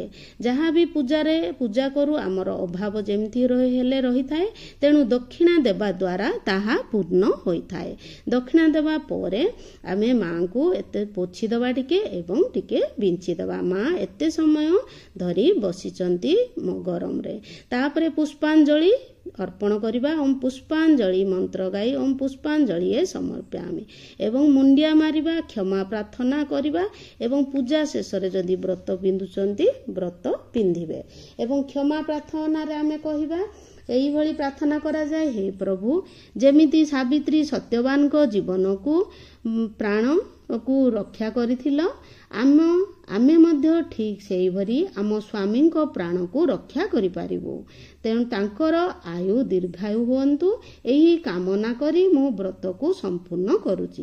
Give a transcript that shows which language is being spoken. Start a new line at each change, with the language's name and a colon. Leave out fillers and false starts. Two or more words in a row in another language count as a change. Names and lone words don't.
Hindi: जहाँ भी
Odia: ପୂଜା କରୁ ଆମର ଅଭାବ ଯେମିତି ହେଲେ ରହି ଥାଏ, ତେଣୁ ଦକ୍ଷିଣା ଦେବା ଦ୍ୱାରା ତାହା ପୂର୍ଣ୍ଣ ହୋଇ ଥାଏ। ଦକ୍ଷିଣା ଦେବା ପରେ ଆମେ ମା' କୁ ଏତେ ପୋଛି ଦବା ଟିକେ ଏବଂ ଟିକେ ବିଞ୍ଚି ଦବା। ମା' ଏତେ ସମୟ ଧରି ବସିଛନ୍ତି ଗରମ ରେ। ତାପରେ ପୁଷ୍ପାଞ୍ଜଳି ଅର୍ପଣ କରିବା। ଓମ୍ ପୁଷ୍ପାଞ୍ଜଳି ମନ୍ତ୍ର ଗାଇ
Sanskrit: ओम पुष्पांजलि समर्पयामि
Odia: ଏବଂ ମୁଣ୍ଡିଆ ମାରିବା, କ୍ଷମା ପ୍ରାର୍ଥନା କରିବା ଏବଂ ପୂଜା ଶେଷ ରେ ଯଦି ବ୍ରତ ପିନ୍ଧୁଛନ୍ତି ବ୍ରତ ପିନ୍ଧିବେ ଏବଂ କ୍ଷମା ପ୍ରାର୍ଥନା ରେ ଆମେ କହିବା ଏଇଭଳି ପ୍ରାର୍ଥନା କରାଯାଏ, ହେ ପ୍ରଭୁ, ଯେମିତି ସାବିତ୍ରୀ ସତ୍ୟବାନଙ୍କ ଜୀବନକୁ ପ୍ରାଣକୁ ରକ୍ଷା କରିଥିଲ, ଆମେ ମଧ୍ୟ ଠିକ୍ ସେହିଭଳି ଆମ ସ୍ୱାମୀଙ୍କ ପ୍ରାଣକୁ ରକ୍ଷା କରିପାରିବୁ। ତେଣୁ ତାଙ୍କର ଆୟୁ ଦୀର୍ଘାୟୁ ହୁଅନ୍ତୁ, ଏହି କାମନା କରି ମୁଁ ବ୍ରତକୁ ସମ୍ପୂର୍ଣ୍ଣ କରୁଛି।